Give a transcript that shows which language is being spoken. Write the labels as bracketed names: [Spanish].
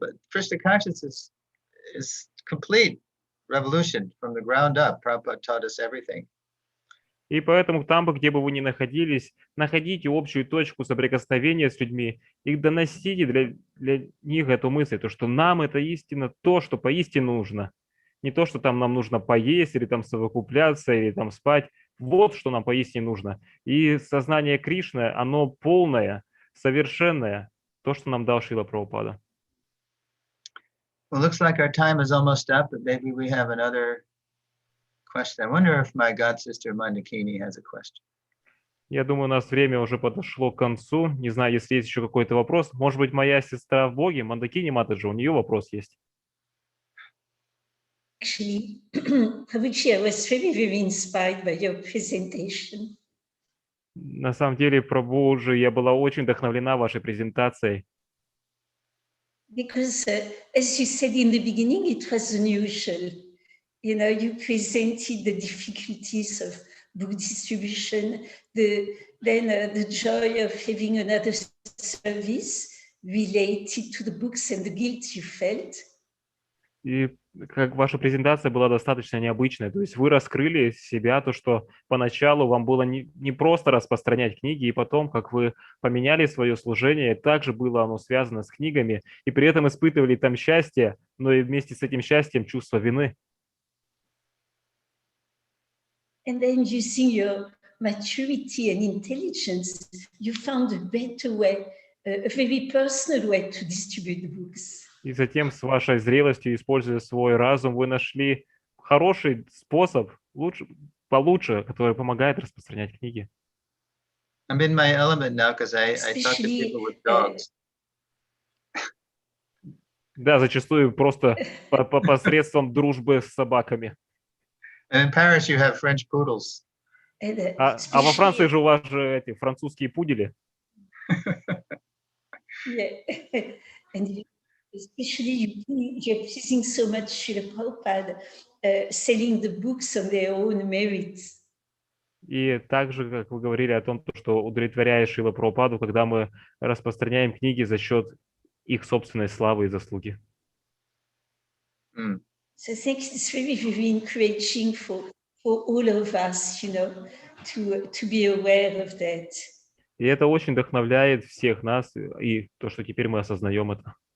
[English] Krishna consciousness is complete revolution from the ground up. Prabhupada taught us everything. [Russian] И поэтому там бы, где бы вы ни находились, находите общую точку соприкосновения с людьми и доносите для них эту мысль, то, что нам это истина, то, что поистине нужно. Не то, что там нам нужно поесть, или там совокупляться, или там спать. Вот что нам поистине нужно. И сознание Кришны, оно полное, совершенное, то, что нам дал Шрила Прабхупада. [English] Well, looks like our time is almost up, but maybe we have another question. I wonder if my god sister Mandakini has a question. [Russian] Я думаю, у нас время уже подошло к концу. Не знаю, если есть еще какой-то вопрос. Может быть, моя сестра в Боге, Мандакини Матаджи, у нее вопрос есть. [English] Actually, Prabhuji, I was very, very inspired by your presentation. [Russian] На самом деле, Прабхуджи, я была очень вдохновлена вашей презентацией. [English] Because, as you said in the beginning, it was unusual. You know, you presented the difficulties of book distribution, the joy of having another service related to the books and the guilt you felt. [Russian] И как ваша презентация была достаточно необычной. То есть вы раскрыли себя, то, что поначалу вам было не просто распространять книги, и потом, как вы поменяли свое служение, также было оно связано с книгами, и при этом испытывали там счастье, но и вместе с этим счастьем чувство вины. [English] And then using your maturity and intelligence, you found a better way, a very personal way to distribute the books. [Russian] И затем с вашей зрелостью, используя свой разум, вы нашли хороший способ, получше, который помогает распространять книги. [English] I'm in my element now because I talk to people with dogs. [Russian] Да, зачастую просто посредством дружбы с собаками. [English] And in Paris you have French poodles. [Russian] А во Франции же у вас же эти французские пудели. [English] Yeah. And especially you're pleasing so much Srila Prabhupada, selling the books on their own merits. [Russian] И также, как вы говорили о том, что удовлетворяет Шрила Прабхупаду, когда мы распространяем книги за счет их собственной славы и заслуги. Mm. [English] So I think it's very, very encouraging for all of us, to be aware of that. [Russian] И это очень вдохновляет всех нас, и то, что теперь мы осознаем это.